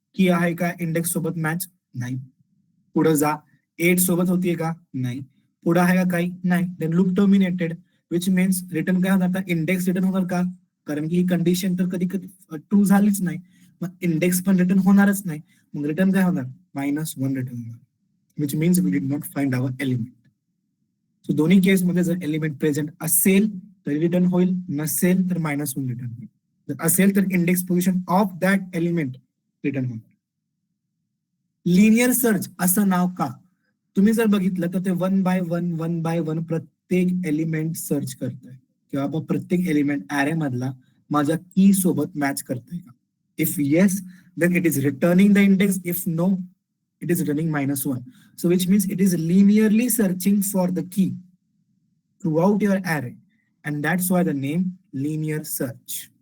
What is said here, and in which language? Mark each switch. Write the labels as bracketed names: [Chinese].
[Marathi] की आहे का इंडेक्स सोबत मॅच? नाही. पुढे जा, 8 सोबत होतीये का? नाही. पुढे आहे का काही? नाही. [English] then loop terminated, which means [Marathi] return काय होणार? इंडेक्स रिटर्न होणार का? कारण की ही कंडिशन तर कधी कधी ट्रू झालीच नाही, मग इंडेक्स पण रिटर्न होणारच नाही. मग रिटर्न काय होणार? [English] -1 [Marathi] रिटर्न होणार, [English] Which means we did not find our element. [Marathi] So दोन्ही केसमध्ये जर एलिमेंट प्रेझेंट असेल तर रिटर्न होईल, नसेल तर -1 रिटर्न होईल. जर असेल तर [English] index position of that element [Marathi] return होणार. लिनियर सर्च असं नाव का? तुम्ही जर बघितलं तर ते 1 बाय 1 प्रत्येक एलिमेंट सर्च करतोय, किंवा प्रत्येक एलिमेंट ऍरे मधला माझ्या की सोबत मॅच करतोय का? [English] If yes, then it is returning the index. If no, it is returning -1. So which means it is linearly searching for the key throughout your array, and that's why the name linear search.